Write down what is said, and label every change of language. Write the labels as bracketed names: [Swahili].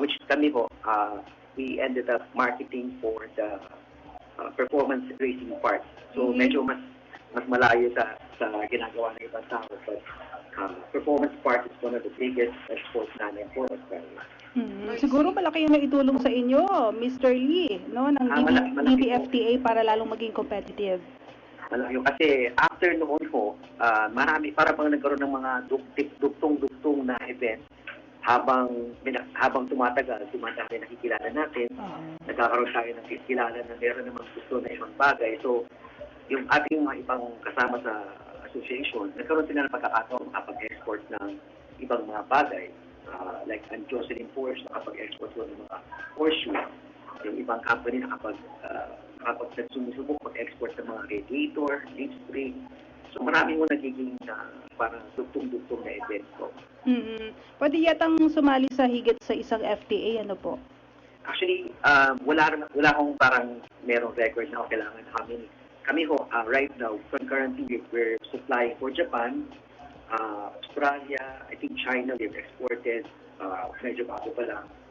[English] Which [Filipino] kami po, [English] we ended up marketing for the performance racing part. [Filipino] So medyo mas malayo sa ginagawa ng ibang tao. [English] But performance part is one of the biggest exports namin for Australia. [Filipino] Siguro malaki yung naitulong sa inyo, Mr. Lee, no, ng DBFTA para lalong maging competitive. Malaki kasi after noon po, marami para bang nagkaroon ng mga duktong na event habang tumatagal, dumadami nakikilala natin, nagkakaroon tayo ng kilala na meron namang gusto na ibang bagay. So, yung ating mga ibang kasama sa association, nagkaroon sila ng pagkakataon makapag-export ng ibang mga bagay. Like ang Jocelyn Porsche, nakapag-export ng mga Porsche. Yung ibang company nakapag nagsumusubok mag-export ng mga radiator, leaf spring. So marami mo nagiging parang dugtong-dugtong na event po. Pwede yatang sumali sa higit sa isang FTA, ano po? Actually, wala akong parang merong record na kailangan namin. Kami ho, [English] right now, concurrently, we're supplying for Japan, Australia, I think China, we've exported, [Filipino] medyo bago pa lang.